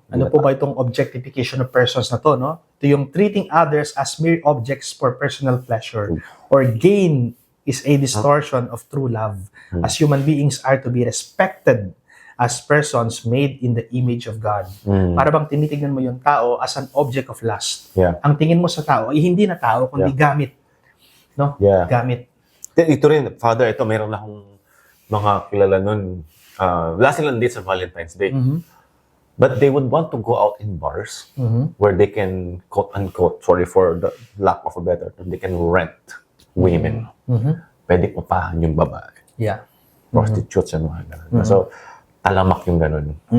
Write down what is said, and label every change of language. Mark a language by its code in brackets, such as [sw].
[tl] Ano po ba itong objectification of persons na to, no? Ito yung [en] treating others as mere objects for personal pleasure or gain is a distortion of true love. As human beings are to be respected as persons made in the image of God. [tl] Para bang tinitignan mo yung tao [en] as an object of lust. Yeah. [tl] Ang tingin mo sa tao ay hindi na tao, kundi gamit. No? [en] Yeah. [tl] Gamit. Ito rin, Father, meron na akong mga kilala nun. Wala silang date sa Valentine's Day. [en] But they would want to go out in bars where they can, quote-unquote, sorry for the lack of a better term, they can rent women. [tl] Pwede upahan yung babae. [en] Yeah. Prostitutes and [tl] mga ganun. So, talamak yung ganun.